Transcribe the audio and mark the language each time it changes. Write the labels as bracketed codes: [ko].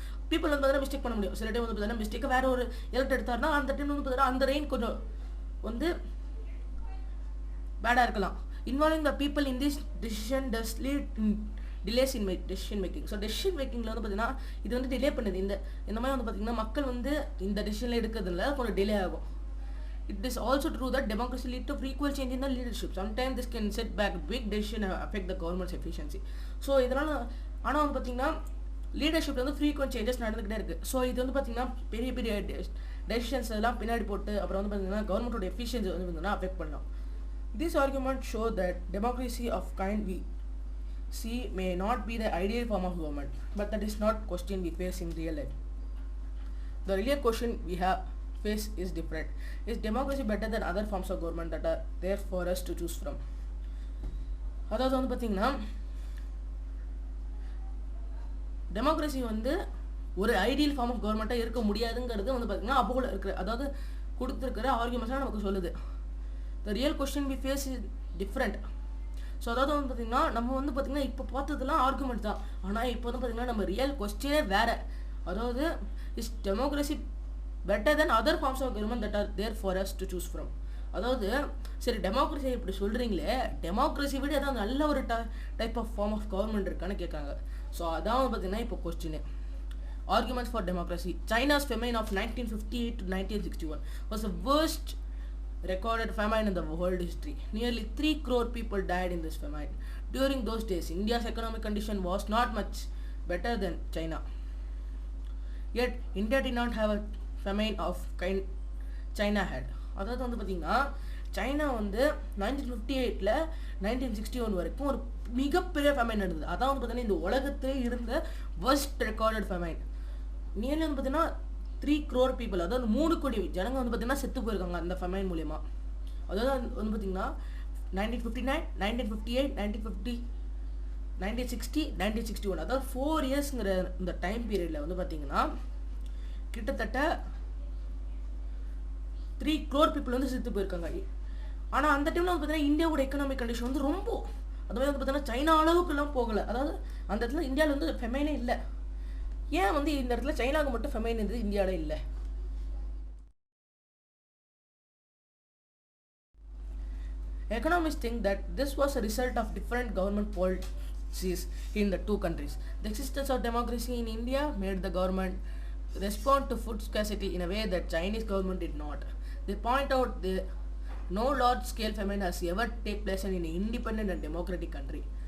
[ta] People வந்து பார்த்தீங்கன்னா mistake பண்ண முடியும். சில டைம் வந்து பார்த்தீங்கன்னா மிஸ்டேக்கை வேறு ஒரு எலக்ட் எடுத்தாருன்னா அந்த டைம் வந்து பார்த்தீங்கன்னா அந்த ரெயின் கொஞ்சம் வந்து பேடாக இருக்கலாம். [en] Involving the people in this decision does lead delays in decision making. [ta] So decision மேக்கிங்கில் வந்து பார்த்தீங்கன்னா இது வந்து டிலே பண்ணுது. இந்த மாதிரி வந்து பார்த்தீங்கன்னா மக்கள் வந்து இந்த டெசிஷனில் எடுக்கிறதுல கொஞ்சம் டிலே ஆகும். [en] It is also true that democracy leads to frequent change in the leadership. Sometimes this can set back big decision and affect the government's efficiency. [ta] So இதனால் ஆனால் வந்து பார்த்தீங்கன்னா லீடர்ஷிப்பில் வந்து ஃப்ரீக்வெண்ட் சேஞ்சஸ் நடந்துக்கிட்டே இருக்குது. ஸோ இது வந்து பார்த்தீங்கன்னா பெரிய பெரிய டெசிஷன்ஸ் எல்லாம் பின்னாடி போட்டு அப்புறம் வந்து பார்த்தீங்கன்னா கவர்மெண்ட்டோட எஃபிஷியன்சி வந்து பார்த்தீங்கன்னா அஃபெக்ட் பண்ணலாம். [en] This argument show that democracy of kind we see may not be the ideal form of government, but that is not question we face in real life. The real question we have face is different. Is democracy better than other forms of government that are there for us to choose from? [ta] அதாவது வந்து பார்த்தீங்கன்னா democracy வந்து ஒரு ideal form of கவர்மெண்ட்டாக இருக்க முடியாதுங்கிறது வந்து பார்த்தீங்கன்னா அப்போ இருக்கிற அதாவது கொடுத்துருக்கிற ஆர்குமெண்ட்ஸ்லாம் நமக்கு சொல்லுது. [en] The real question we face is different. [ta] So அதாவது வந்து பார்த்திங்கன்னா நம்ம வந்து பார்த்திங்கன்னா இப்போ பார்த்ததுலாம் ஆர்குமெண்ட் தான், ஆனால் இப்போ வந்து பார்த்திங்கன்னா நம்ம ரியல் கொஸ்டினே வேறு. [en] அதாவது is democracy better than other forms of government that are there for us to choose from. [ta] அதாவது சரி டெமோக்ரஸி இப்படி சொல்கிறீங்களே, டெமோக்ரஸி விட ஏதாவது நல்ல ஒரு type of form of government இருக்கான்னு கேட்குறாங்க. ஸோ அதான் வந்து பார்த்திங்கன்னா இப்போ question. [en] Arguments for democracy. China's famine of 1958 to 1961 was the worst recorded famine in the world history. Nearly 3 crore people died in this famine. During those days, India's economic condition was not much better than China. Yet, India did not have a famine of kind China had. [ta] அதாவது வந்து பார்த்தீங்கன்னா China வந்து 1958ல் 1961 வரைக்கும் ஒரு மிகப்பெரிய famine நடந்தது. அதான் வந்து பார்த்தீங்கன்னா இந்த உலகத்திலே இருந்த [en] worst recorded famine. [ta] நியர்லி வந்து பார்த்தீங்கன்னா [en] 3 crore people, [ta] அதாவது 3 கோடி ஜனங்க வந்து பார்த்தீங்கன்னா செத்து போயிருக்காங்க அந்த ஃபெமைன் மூலயமா. அதாவது வந்து பார்த்தீங்கன்னா 1959, 1958, 1950, 1960, 1961, அதாவது 4 இயர்ஸுங்கிற இந்த டைம் பீரியடில் வந்து பார்த்தீங்கன்னா கிட்டத்தட்ட [en] 3 crore people [ta] வந்து செத்து போயிருக்காங்க. ஆனால் அந்த டைமில் வந்து பார்த்தீங்கன்னா இந்தியாவோட எக்கனாமிக் கண்டிஷன் வந்து ரொம்ப அதுமாதிரி வந்து பார்த்தீங்கன்னா சைனா அளவுக்குலாம் போகலை. அதாவது அந்த இடத்துல இந்தியாவில் வந்து ஃபெமைனே இல்லை. ஏன் வந்து இந்த இடத்துல சைனாவுக்கு மட்டும் ஃபெமைன் இருந்தது, இந்தியாவில் இல்லை? [en] Economists think that this was a result of different government policies in the two countries. The existence of democracy in India made the government respond to food scarcity in a way that Chinese government did not. They point out that no large-scale famine has ever taken place in an independent and democratic country.